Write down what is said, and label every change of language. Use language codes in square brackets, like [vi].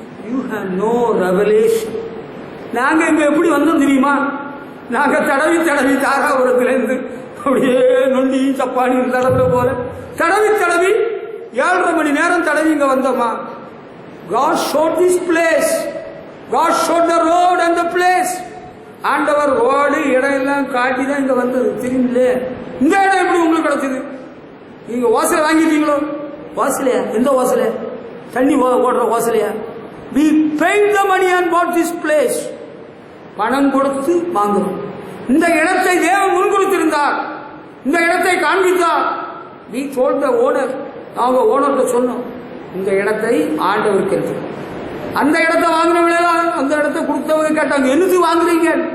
[en] You have no revelation. [ta] நாங்க இங்க எப்படி வந்தோம் தெரியுமா? நாங்க தடவி தாராபுரத்திலிருந்து அப்படியே நொண்டி சப்பானி தடவை போல தடவி 7.5 மணி நேரம் தடவி இங்க வந்தோமா? [en] God showed this place. God showed the road and the place. [ta] ஆண்டவர் ரோடு இடம் எல்லாம் காட்டி தான் இங்க வந்தது. தெரியுமில்ல? இந்த இடம் எப்படி உங்களுக்கு கிடைச்சது? நீங்க ஓசலை வாங்கிட்டீங்களோ? ஓசலையா? எந்த ஓசலை? தண்ணி ஓடுற ஓசலையா? [en] We paid the money and bought this place. [ta] பணம் கொடுத்து வாங்குறோம். இந்த இடத்தை தேவன் முன்குறித்திருந்தார், இந்த இடத்தை காண்பித்தார். [en] We told the owner. [ta] நாங்க ஓனர்கிட்ட சொன்னோம், இந்த இடத்தை ஆண்டவருக்கு இருக்கு. அந்த இடத்தை வாங்கினவங்க, அந்த இடத்தை கொடுத்தவங்க கேட்டாங்க, என்னது வாங்குறீங்க?